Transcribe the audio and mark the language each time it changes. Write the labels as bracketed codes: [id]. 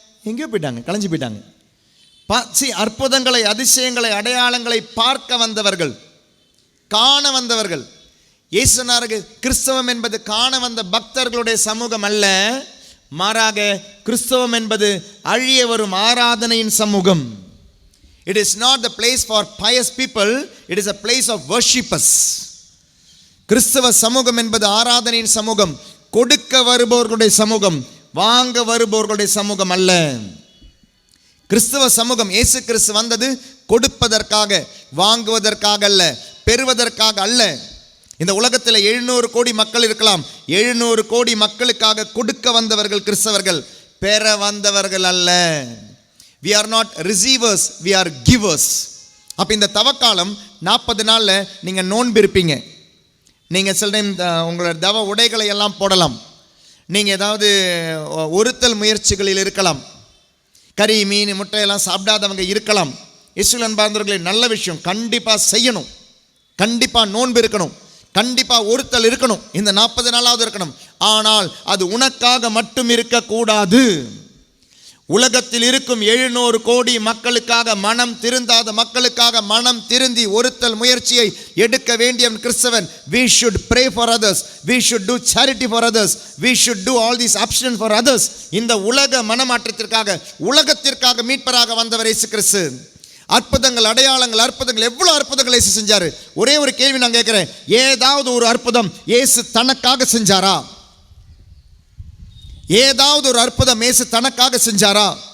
[ta] எங்கேயோ போயிட்டாங்க, கலைஞ்சு போயிட்டாங்க. அற்புதங்களை, அதிசயங்களை, அடையாளங்களை பார்க்க வந்தவர்கள், காண வந்தவர்கள். இயேசு சொன்னார்கள், கிறிஸ்தவம் என்பது காண வந்த பக்தர்களுடைய சமூகம் அல்ல, மாறாக கிறிஸ்தவம் என்பது அழிய வரும் ஆராதனையின் சமூகம். [en] It is not the place for pious people, it is a place of worshippers. [ta] கிறிஸ்தவ சமூகம் என்பது ஆராதனையின் சமூகம், கொடுக்க வருபவர்களுடைய சமூகம், வாங்க வருபவர்களுடைய சமூகம் அல்ல. கிறிஸ்தவ சமூகம், இயேசு கிறிஸ்து வந்தது கொடுப்பதற்காக, வாங்குவதற்காக அல்ல, பெறுவதற்காக அல்ல. இந்த உலகத்தில் 700 கோடி மக்கள் இருக்கலாம். 700 கோடி மக்களுக்காக கொடுக்க வந்தவர்கள் கிறிஸ்தவர்கள், பெற வந்தவர்கள் அல்ல. [en] We are not receivers, we are givers. [ta] அப்போ இந்த தவக்காலம் 40 நாளில் நீங்கள் நோன்பு இருப்பீங்க. நீங்கள் சில டைம் உங்களோட தவ உடைகளை எல்லாம் போடலாம். நீங்கள் ஏதாவது ஒருத்தல் முயற்சிகளில் இருக்கலாம். கறி, மீன், முட்டையெல்லாம் சாப்பிடாதவங்க இருக்கலாம். இயேசுவில் அன்பார்ந்தவர்களே, நல்ல விஷயம், கண்டிப்பாக செய்யணும். கண்டிப்பாக நோன்பு இருக்கணும், கண்டிப்பாக ஒருத்தல் இருக்கணும், இந்த 40 நாளாவது இருக்கணும். ஆனால் அது உனக்காக மட்டும் இருக்கக்கூடாது. உலகத்தில் இருக்கும் 700 கோடி மக்களுக்காக, மனம் திருந்தாத மக்களுக்காக மனம் திருந்தி ஒருத்தல் முயற்சியை எடுக்க வேண்டிய கிறிஸ்தவன். [en] We should pray for others, we should do charity for others, we should do all these options for others. [ta] இந்த உலக மனமாற்றத்திற்காக, உலகத்திற்காக மீட்பராக வந்தவர் இயேசு கிறிஸ்து. அற்புதங்கள், அடையாளங்கள், அற்புதங்கள், எவ்வளவு அற்புதங்கள் இயேசு செஞ்சாரு. ஒரே ஒரு கேள்வி நான் கேட்கிறேன், ஏதாவது ஒரு அற்புதம் இயேசு தனக்காக செஞ்சாரா? ஏதாவது ஒரு அற்புதம் இயேசு தனக்காக செஞ்சாரா?